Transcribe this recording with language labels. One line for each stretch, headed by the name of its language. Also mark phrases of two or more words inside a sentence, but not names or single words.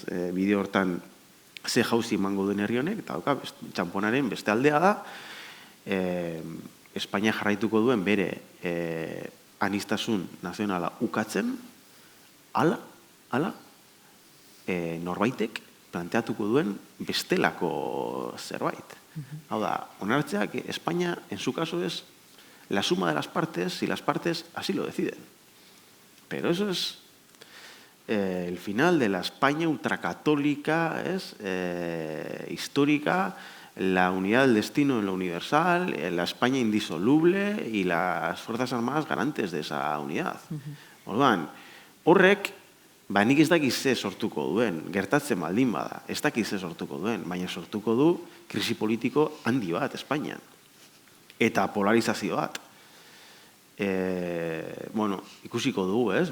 Basque: Bide hortan, ze jauzi emango duen herri honek, eta dauka, txamponaren beste aldea da, Espainia jarraituko duen bere anistasun nazionala ukatzen, ala, norbaitek planteatuko duen bestelako zerbait. Hau da, onartzea
Spanish: que España, en su caso, es la suma de las partes si las partes así lo deciden. Pero eso es el final de la España ultracatólica, histórica, la unidad del destino en lo universal, la España indisoluble y las Fuerzas Armadas garantes de esa unidad.
Basque: Orduan, horrek, nik ez dakiz ze sortuko duen, gertatzen baldin bada, ez dakiz ze sortuko duen, baina sortuko du krisi politiko handi bat Espainian. Eta polarizazio bat. Ikusiko dugu, ez?